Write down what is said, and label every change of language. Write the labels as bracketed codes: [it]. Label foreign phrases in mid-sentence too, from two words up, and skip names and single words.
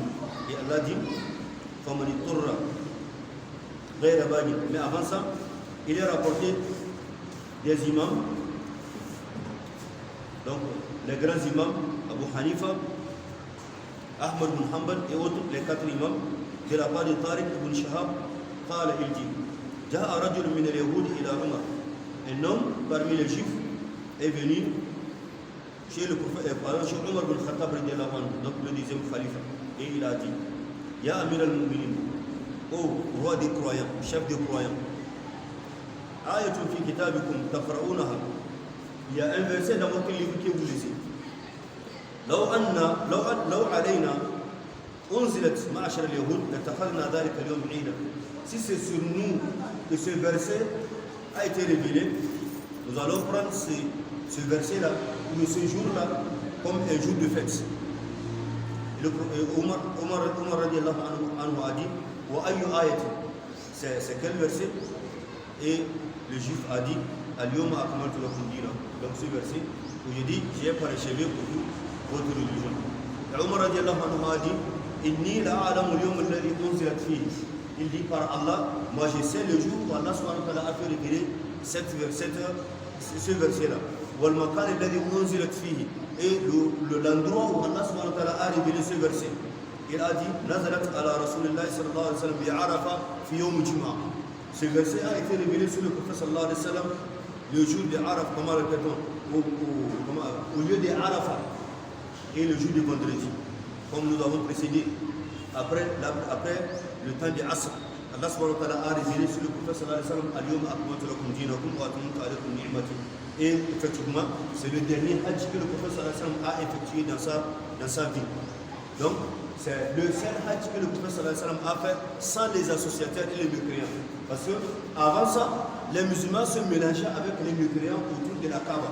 [fr] Et Allah dit mais avant ça, il est rapporté des imams, donc les grands imams, Abu Hanifa, Ahmad bin Hanbal et autres, les 4 imams, de la part de Tariq ibn Shahab, il dit [ar] جاء رجل من اليهود إلى عمر. [fr] Un homme parmi les juifs est venu chez le prophète, chez Umar bin Khattab, donc le 10e khalife, et il a dit [ar] يا أمير المؤمنين, [fr] ô roi des croyants, chef des croyants, [ar] آية في كتابكم تقرؤونها. [fr] Il y a un verset dans votre livre que vous lisez. [ar] لو علينا أنزلت معشر اليهود لاتخذنا ذلك اليوم عيدا. [fr] Si c'est sur nous que ce verset a été révélé, nous allons prendre ce verset-là, ou ce jour-là, comme un jour de fête. Omar [ar] رضي الله عنه [fr] a dit [ar] وأي آية, [fr] c'est quel verset? Et le juif a dit [ar] اليوم أكملت لكم دينكم. [fr] Donc ce verset où je dis j'ai parachevé pour vous votre religion. Et Omar [ar] رضي الله عنه [fr] a dit [ar] إني لأعلم اليوم الذي أنزلت فيه. [fr] Il dit par Allah, moi je sais le jour où Allah [ar] سبحانه وتعالى [fr] a fait révéler ce verset-là. [ar] والمكان الذي أنزلت فيه. [fr] Et l'endroit où Allah [ar] سبحانه وتعالى [fr] a révélé ce verset. Il a dit [ar] نزلت على رسول الله صلى الله عليه وسلم بعرفة في يوم جمعة. [fr] Ce verset a été révélé sur le prophète [ar] صلى الله عليه وسلم [fr] le jour de Arafat, comment répétons, au lieu de Arafat, et le jour du vendredi, comme nous avons précédé. Après le temps de Asr, Allah [ar] سبحانه وتعالى [fr] a révélé sur le prophète [ar] صلى الله عليه وسلم اليوم أكملت لكم دينكم وأتممت عليكم نعمتي. [fr] Et effectivement, c'est le dernier hajj que le prophète [ar] صلى الله عليه وسلم [fr] a effectué dans sa vie. Donc, c'est le seul hajj que le prophète [ar] صلى الله عليه وسلم [fr] a fait sans les associateurs et les mécréants. Parce qu'avant ça, les musulmans se mélangeaient avec les mécréants autour de la Kaaba.